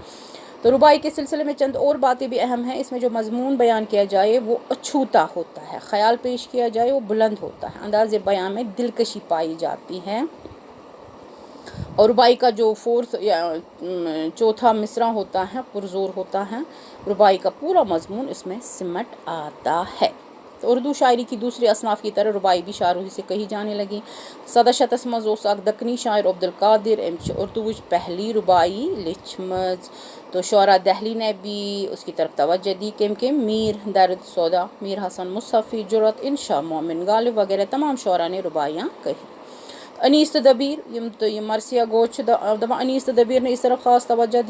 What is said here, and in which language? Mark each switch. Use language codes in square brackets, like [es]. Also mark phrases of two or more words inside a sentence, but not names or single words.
[ur] تو ربائی کے سلسلے میں چند اور باتیں بھی اہم ہیں. اس میں جو مضمون بیان کیا جائے وہ اچھوتا ہوتا ہے، خیال پیش کیا جائے وہ بلند ہوتا ہے، انداز بیان میں دلکشی پائی جاتی ہے. اور ربائی کا جو 4تھ یا 4تھا مصرع ہوتا ہے پرزور ہوتا ہے. ربائی کا پورا مضمون اس میں سمٹ آتا ہے. تو اردو شاعری کی دوسری اصناف کی طرح ربائی بھی شاہروہی سے کہی جانے لگیں. [ks] سدہ شتس مز اوس اک دکنی شاعر عبدالقادر امچ اردو [ur] پہلی ربائی [ks] لچھمز. [ur] تو شعراء دہلی نے بھی اس کی طرف توجہ دی کہ میر درد سودا، میر حسن مصطفی، جرت، انشا مومن غالب وغیرہ تمام شعراء نے ربائیاں کہی. انیس دبیر یہ مرثیہ گوچ انیس دبیر نے اس طرف خاص توجہ دی.